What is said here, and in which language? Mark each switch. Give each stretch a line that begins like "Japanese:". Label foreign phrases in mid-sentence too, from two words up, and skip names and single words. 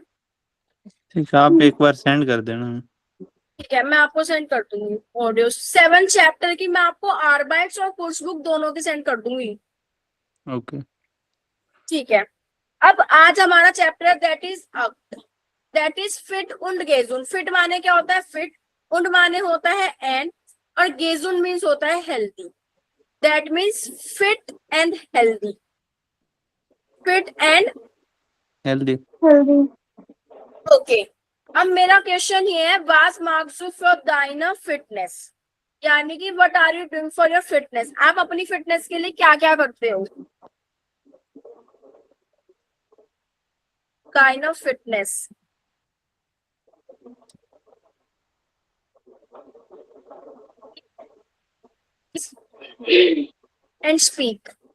Hindi: ठीक है, आप एक बार सेंड कर देना। ठीक है, मैं आपको सेंड कर दूंगी ऑडियो 7 चैप्टर की। मैं आपको आरबाइट्स और कोर्स बुक दोनों की सेंड कर दूंगी। ओके। ठीक है, अब आज हमारा चैप्टर दैट इज
German: Fit und gesund.
Hindi: फिट माने क्या होता है? फिट। und माने होता है एंड, और gesund मीन्स होता है हेल्थी।
English: दैट मीन्स फिट एंड हेल्थी। फिट एंड हेल्दी। हेल्दी। ओके।
Hindi: अब मेरा क्वेश्चन ये है,
German: Was marks für deiner Fitness,
Hindi: यानी कि
English: What are you doing for your fitness?
Hindi: आप अपनी फिटनेस के लिए क्या क्या करते हो?
English: kind of fitness and speak.